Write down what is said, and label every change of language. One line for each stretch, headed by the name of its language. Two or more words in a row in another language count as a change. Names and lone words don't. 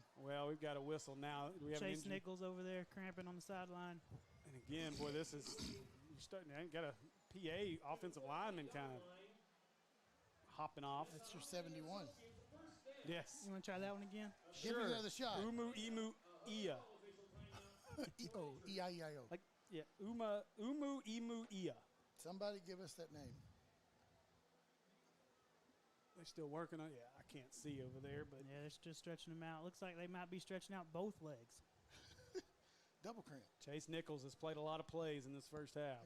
English: well, we've got a whistle now. We have an Chase injury. Nichols over there cramping on the sideline. And again, boy, this is – you're starting – got a PA offensive lineman kind of hopping off. That's your 71. Yes. You want to try that one again? Give me another shot. Imu, Ia. E-I-E-I-O. Like, yeah, Imu, Ia. Somebody give us that name. They're still working on it. Yeah, I can't see over there, but Yeah, they're just stretching them out. Looks like they might be stretching out both legs. Double cramp. Chase Nichols has played a lot of plays in this first half.